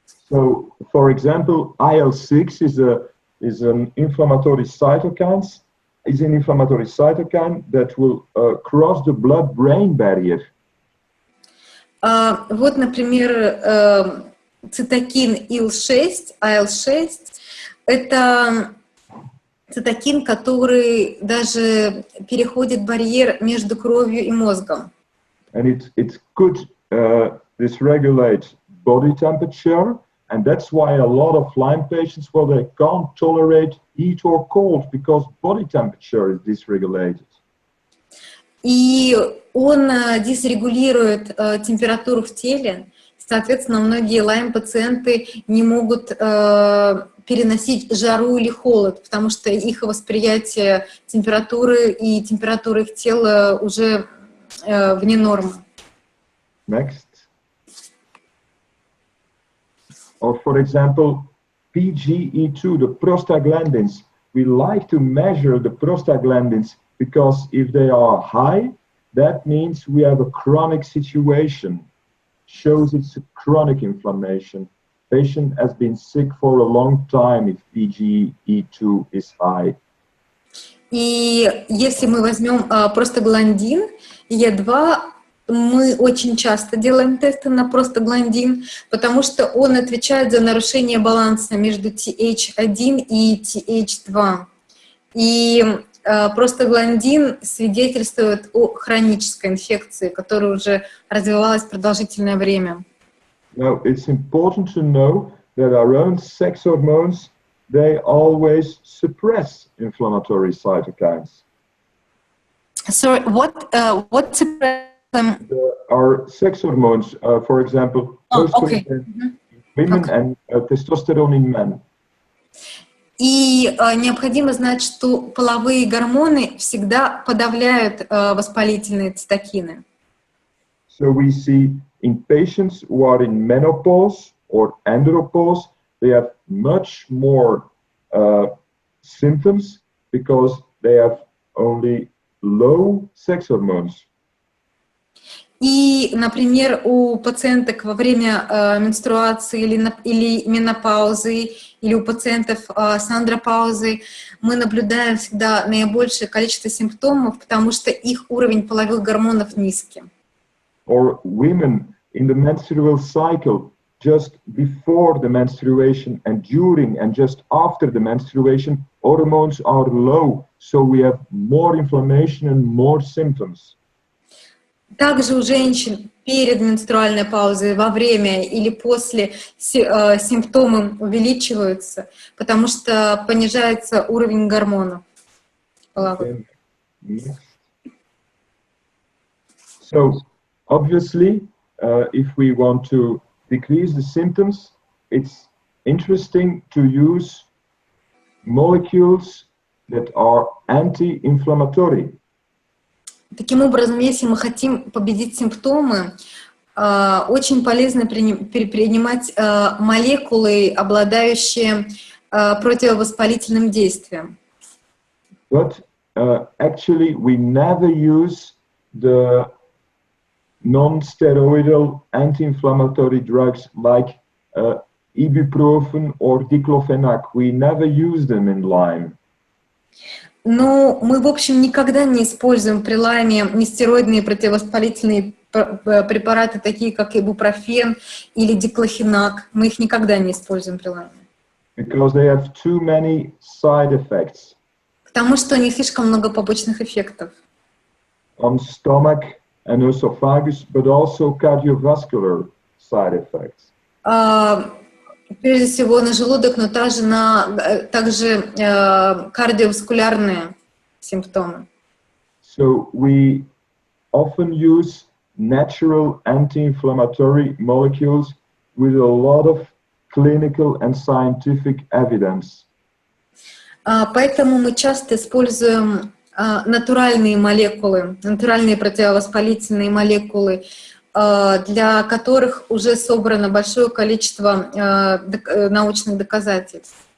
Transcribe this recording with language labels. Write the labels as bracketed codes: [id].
[en] So, for example, IL-6 is an inflammatory cytokine. Is an inflammatory cytokine that will cross the blood-brain barrier. [ru] Вот, например, цитокин IL-6, это цитокин, который даже переходит барьер между кровью и мозгом. [en] And it could dysregulate body temperature, and that's why a lot of Lyme patients, well, they can't tolerate heat or cold because body temperature is dysregulated. [ru] И он дисрегулирует температуру в теле. Соответственно, многие Lyme-пациенты не могут переносить жару или холод, потому что их восприятие температуры и температуры их тела уже вне нормы. [en] Next. Or for example, PGE2, the prostaglandins. We like to measure the prostaglandins because if they are high, that means we have a chronic situation. Shows it's a chronic inflammation. Patient has been sick for a long time if PGE2 is high. [ru] И если мы возьмем простагландин Е2, мы очень часто делаем тесты на простагландин, потому что он отвечает за нарушение баланса между TH1 и TH2. И простагландин свидетельствует о хронической инфекции, которая уже развивалась продолжительное время. [en] Now, it's important to know that our own sex hormones, they always suppress inflammatory cytokines. Sorry, what suppress them? Our sex hormones, for example, Okay. in women and testosterone in men. [ru] И необходимо знать, что половые гормоны всегда подавляют воспалительные цитокины. [en] So we see in patients who are in menopause or andropause, they have much more symptoms because they have only low sex hormones. [ru] И, например, у пациенток во время менструации или менопаузы, или у пациентов с андропаузой мы наблюдаем всегда наибольшее количество симптомов, потому что их уровень половых гормонов низкий. [en] Or women in the menstrual cycle, just before the menstruation and during and just after the menstruation, hormones are low, so we have more inflammation and more symptoms. [ru] Также у женщин перед менструальной паузой, во время или после симптомы увеличиваются, потому что понижается уровень гормонов половых. [en] So, obviously, if we want to decrease the symptoms, it's interesting to use molecules that are anti-inflammatory. [ru] Таким образом, если мы хотим победить симптомы, очень полезно принимать молекулы, обладающие противовоспалительным действием. [en] But actually, we never use the non-steroidal anti-inflammatory drugs like ibuprofen or diclofenac. We never use them in Lyme. [ru] Но мы, в общем, никогда не используем при лайме нестероидные противовоспалительные препараты, такие как ибупрофен или диклофенак. Мы их никогда не используем при лайме. [en] Because they have too many side effects. [ru] Потому что у них слишком много побочных эффектов. [en] On stomach and esophagus, but also cardiovascular side effects. [ru] Прежде всего на желудок, но также кардиоваскулярные симптомы. [en] So we often use natural anti-inflammatory molecules with a lot of clinical and scientific evidence. [ru] Поэтому мы часто используем натуральные молекулы, натуральные противовоспалительные молекулы, для которых уже собрано большое количество научных доказательств.